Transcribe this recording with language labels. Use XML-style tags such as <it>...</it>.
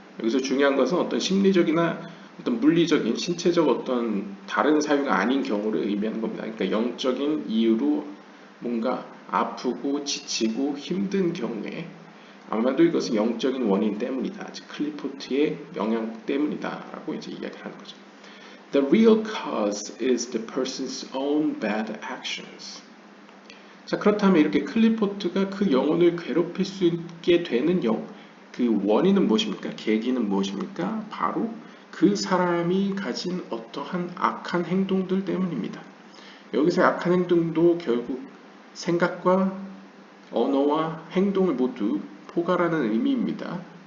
<ko>여기서 중요한 것은 어떤 심리적이나 어떤 물리적인 신체적 어떤 다른 사유가 아닌 경우를 의미하는 겁니다. 그러니까 영적인 이유로 뭔가 아프고 지치고 힘든 경우에 아마도 이것은 영적인 원인 때문이다. 즉 클리포트의 영향 때문이다 라고 이제 이야기하는 거죠.</ko> <en>The real cause is the person's own bad actions.</en> <ko>자, 그렇다면 이렇게 클리포트가 그 영혼을 괴롭힐 수 있게 되는 그 원인은 무엇입니까? 계기는 무엇입니까? 바로 그 사람이 가진 어떠한 악한 행동들 때문입니다. 여기서 악한 행동도 결국 생각과 언어와 행동을 모두 포괄하는 의미입니다.</ko>